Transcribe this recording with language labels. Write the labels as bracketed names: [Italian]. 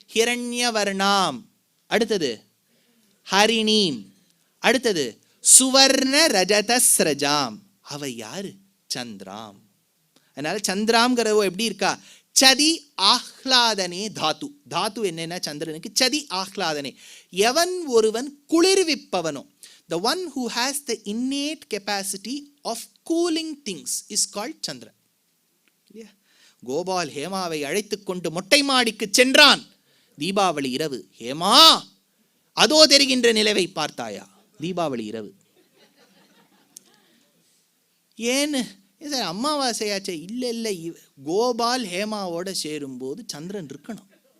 [Tamil] ஹிரண்யவர்ணாம், அடுத்தது ஹரிணீம், அடுத்தது சுவர்ண ரஜதஸ்ரஜாம். அவ யாரு? சந்திராம். அதனால சந்திராம்ங்கிறவ எப்படி இருக்கா? சதி ஆஹ்லாதனே தாத்து. தாத்து என்னன்னா சந்திரனுக்கு சதி ஆஹ்லாதனே. எவன் ஒருவன் குளிர்விப்பவனோ, [English] the one who has the innate capacity of cooling things is called Chandran. [Tamil] Gopal ஹேமாவை அழைத்து கொண்டு மொட்டை மாடிக்கு சென்றான். தீபாவளி இரவு. ஹேமா, அதோ தெரிகின்ற நிலவை பார்த்தாயா? தீபாவளி இரவு. ஏன்னு சார் அமாவாசையாச்சே? இல்லை, கோபால் ஹேமாவோட சேரும்போது சந்திரன் இருக்கணும்.